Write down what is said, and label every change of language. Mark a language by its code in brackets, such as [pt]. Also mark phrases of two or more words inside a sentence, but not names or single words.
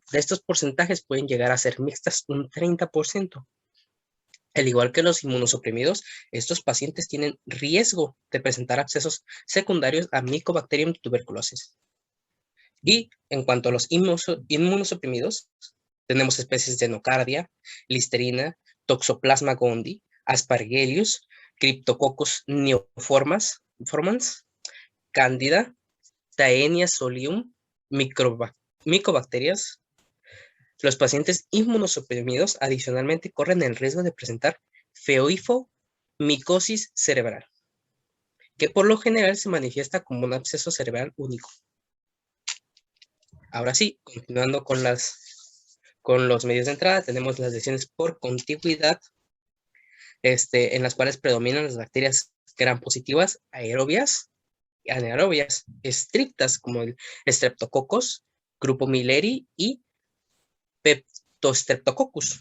[es] De estos porcentajes pueden llegar a ser mixtas un 30%. Al igual que los inmunosuprimidos, estos pacientes tienen riesgo de presentar abscesos secundarios a Mycobacterium tuberculosis. Y en cuanto a los inmunosuprimidos, tenemos especies de nocardia, listerina, toxoplasma gondii, aspergillus, cryptococcus neoformans, cándida, taenia solium, micobacterias. Los pacientes inmunosuprimidos adicionalmente corren el riesgo de presentar feoifomicosis cerebral, que por lo general se manifiesta como un absceso cerebral único. Ahora sí, continuando con los medios de entrada, tenemos las lesiones por contigüidad, en las cuales predominan las bacterias gram positivas, aerobias y anaerobias, estrictas como el Streptococcus, Grupo Milleri y Peptostreptococcus.